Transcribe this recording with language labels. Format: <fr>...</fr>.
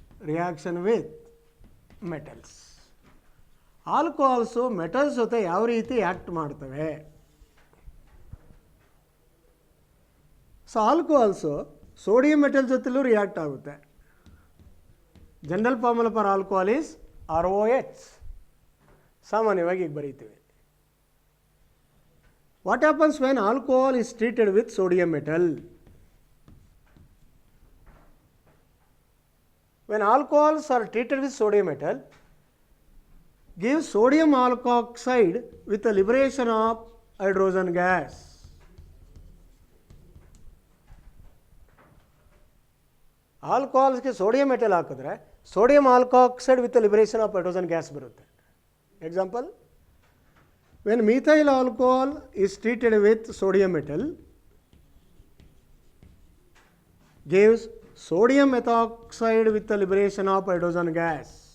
<en>Reaction with metals.</en> <kn>ಆಲ್ಕೋಹಾಲ್ಸು metals ಜೊತೆ ಯಾವ ರೀತಿ ಆ್ಯಕ್ಟ್ ಮಾಡ್ತವೆ? ಸೊ ಆಲ್ಕೋಹಾಲ್ಸು ಸೋಡಿಯಂ ಮೆಟಲ್ ಜೊತೆಲೂ ರಿಯಾಕ್ಟ್ ಆಗುತ್ತೆ.</kn> <en>General formula for alcohol is ROH.</en> <kn>ಸಾಮಾನ್ಯವಾಗಿ ಈಗ ಬರೀತೀವಿ.</kn> <en>What happens when alcohol is treated with sodium metal? When alcohols are treated with sodium metal, give sodium alkoxide with the liberation of hydrogen gas.</en> <kn>ಆಲ್ಕೋಹಾಲ್ಸ್ಗೆ sodium metal ಹಾಕಿದ್ರೆ sodium ಆಲ್ಕಾಕ್ಸೈಡ್</kn> <en>with liberation of hydrogen gas</en> <kn>ಬರುತ್ತೆ. Example,</kn> <en>when methyl alcohol is treated with sodium metal, gives sodium methoxide with the liberation of hydrogen gas.</en>